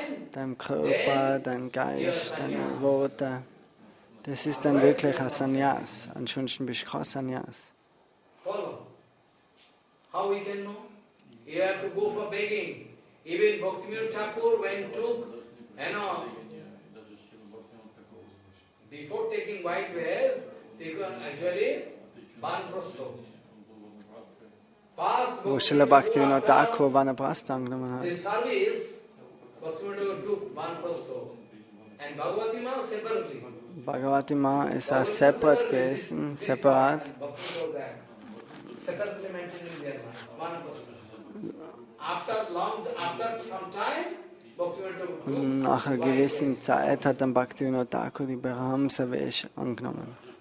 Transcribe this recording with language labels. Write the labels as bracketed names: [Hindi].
[German] Dein Körper, dein Geist, deine Worte. Das ist dann wirklich ein Sannyas. Ansonsten bist du kein Sannyas. [English] How we can know? You have to go for begging. Even Bhakti Thakur when took, before taking white wares, taken actually Banprasto. [German] Wo Srila Bhaktivinoda Thakur Vanaprastha angenommen hat. [English] This service, Bhakti Thakur took Banprasto. And Bhagavati Ma separately. [German] Bhagavati Ma ist auch separat gewesen, separat. [English] Separately maintaining their life, Banprasto. After some time, und [German] nach einer gewissen Zeit hat dann Bhaktivinoda Thakur die Brahmsavesh angenommen.